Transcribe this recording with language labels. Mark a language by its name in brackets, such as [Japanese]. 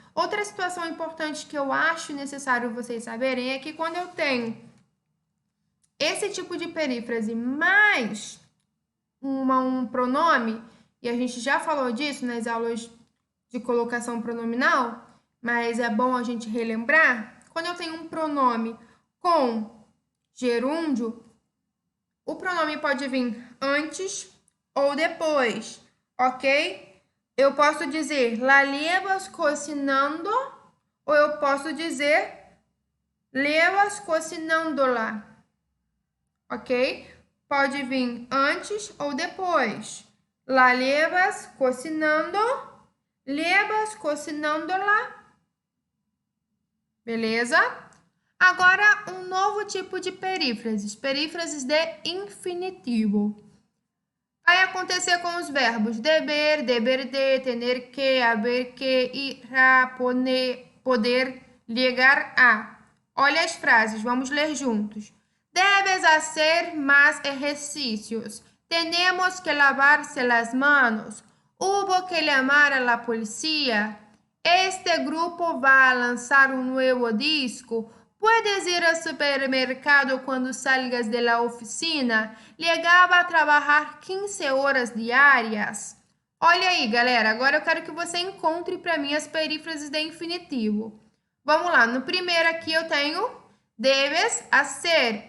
[Portuguese] Outra situação importante que eu acho necessário vocês saberem é que quando eu tenho esse tipo de perífrase mais um pronome, e a gente já falou disso nas aulas de colocação pronominal, mas é bom a gente relembrar, quando eu tenho um pronome com gerúndio, o pronome pode vir antes ou depois, ok? Eu posso dizer, [Spanish] la llevas cocinando, [Portuguese] ou eu posso dizer, [Spanish] llevas cocinándola, [Portuguese] ok? Pode vir antes ou depois. [Spanish] La llevas cocinando, llevas cocinándola, [Portuguese] beleza? Agora, um novo tipo de perífrases, perífrases de infinitivo. Vai acontecer com os verbos deber, deber de, tener que, haber que, ir a, poder, llegar a. Olha as frases, vamos ler juntos. [Spanish] Debes hacer más ejercicios. Tenemos que lavarse las manos. Hubo que llamar a la policía. Este grupo va a lanzar un nuevo disco. Puedes ir al supermercado cuando salgas de la oficina. Llegaba a [Portuguese] trabalhar 15 horas diárias. Olha aí, galera. Agora eu quero que você encontre para mim as perífrases de infinitivo. Vamos lá. No primeiro aqui eu tenho [Spanish] debes hacer.